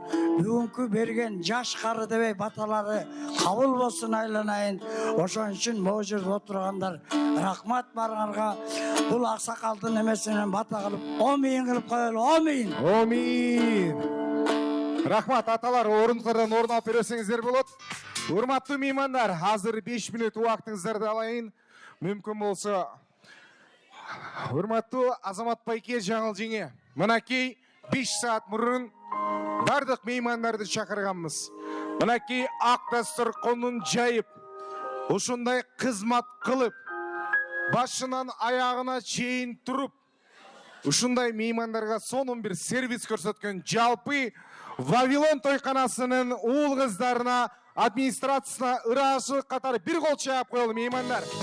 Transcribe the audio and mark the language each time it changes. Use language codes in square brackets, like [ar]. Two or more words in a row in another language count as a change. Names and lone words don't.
[ky] Бүгүнкү берген жаш кары дебей баталары кабыл болсун айланайын. Ошон үчүн могу жерде отургандар рахмат барыңарга. Бул аксакалдын эмесинен бата кылып, омин кылып коелу, омин. Омин. Рахмат, аталар, [kk] орындықтардан орын алып берсеңіздер болот. [ky] Урматтуу меймандар, азыр 5 мүнөт убактыңыздарды алайын. Мүмкүн болсо, урматтуу Азамат Байке жаңыл жеңе, мынакей 5 саат мурун бардык меймандарды чакырганбыз. Мынакей ак дасторконун жайып, ушундай кызмат кылып, башынан аягына чейин туруп, ушундай меймандарга сонун бир сервис көрсөткөн жалпы Вавилон тойканасынын уул кыздарына, администрациясына ыраазычылык катары бир кол чаап коелу меймандар.